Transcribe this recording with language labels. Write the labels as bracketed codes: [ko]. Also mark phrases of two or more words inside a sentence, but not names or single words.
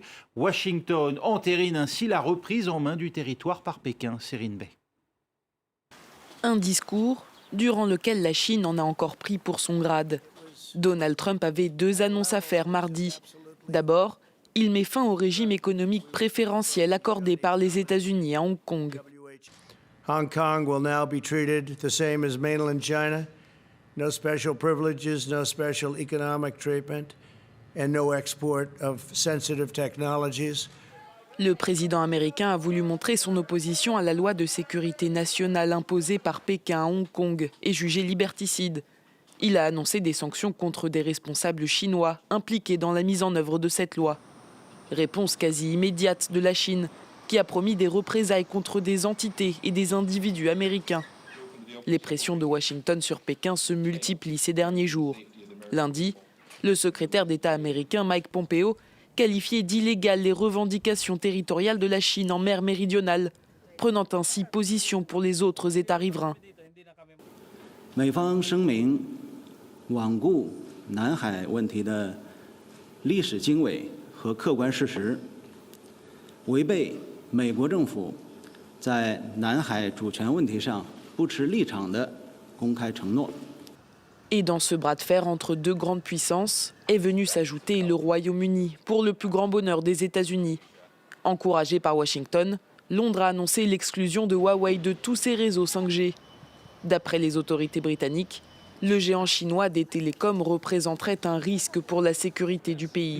[fr] Washington entérine ainsi la reprise en main du territoire par Pékin. Céline Bay. Un discours durant lequel la Chine en a encore pris pour son grade. Donald Trump avait deux annonces à faire mardi. D'abord, il met fin au régime économique préférentiel accordé par les États-Unis à Hong Kong. [en] Hong Kong will now be treated the same as mainland China. No special privileges, no special economic treatment, and no export of sensitive technologies. [fr] Le président américain a voulu montrer son opposition à la loi de sécurité nationale imposée par Pékin à Hong Kong et jugée liberticide. Il a annoncé des sanctions contre des responsables chinois impliqués dans la mise en œuvre de cette loi. Réponse quasi immédiate de la Chine, qui a promis des représailles contre des entités et des individus américains. Les pressions de Washington sur Pékin se multiplient ces derniers jours. Lundi, le secrétaire d'État américain Mike Pompeo qualifiait d'illégales les revendications territoriales de la Chine en mer Méridionale, prenant ainsi position pour les autres États riverains. [zh] 美方声明罔顧南海問題的歷史經緯和客觀事實，違背美國政府在南海主權問題上不持立場的公開承諾。 [fr] Et dans ce bras de fer entre deux grandes puissances est venu s'ajouter le Royaume-Uni, pour le plus grand bonheur des États-Unis. Encouragé par Washington, Londres a annoncé l'exclusion de Huawei de tous ses réseaux 5G. D'après les autorités britanniques, le géant chinois des télécoms représenterait un risque pour la sécurité du pays.